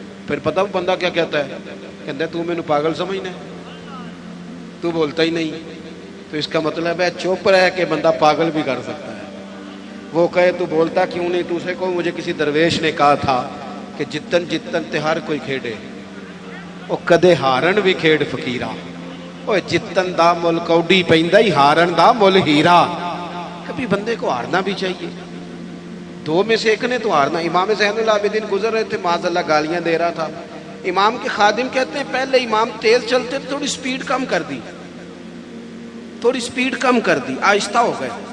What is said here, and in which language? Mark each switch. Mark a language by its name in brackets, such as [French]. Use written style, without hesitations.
[Urdu] پھر پتہ وہ بندہ کیا کہتا ہے؟ کہتا ہے تو میں نے پاگل سمجھنا ہے, تو بولتا ہی نہیں. تو اس کا مطلب ہے چپ رہ کے بندہ پاگل بھی کر سکتا ہے. وہ کہے تو بولتا کیوں نہیں, تو اسے کو مجھے کسی درویش نے کہا تھا کہ جتن جتن تے ہر کوئی کھیڑے, وہ کدے ہارن بھی کھیڑ فقیرا. [Punjabi] اوے جتن دا مل کوڈی پیندا ہی, ہارن دا مل ہیرا. [Urdu] کبھی بندے کو ہارنا بھی چاہیے, 2 میں سے ایک نے تو ہارنا. امام زین العابدین گزر رہے تھے, معاذ اللہ گالیاں دے رہا تھا. امام کے خادم کہتے ہیں پہلے امام تیز چلتے تھے, تھوڑی سپیڈ کم کر دی, تھوڑی سپیڈ کم کر دی, آہستہ ہو گئے.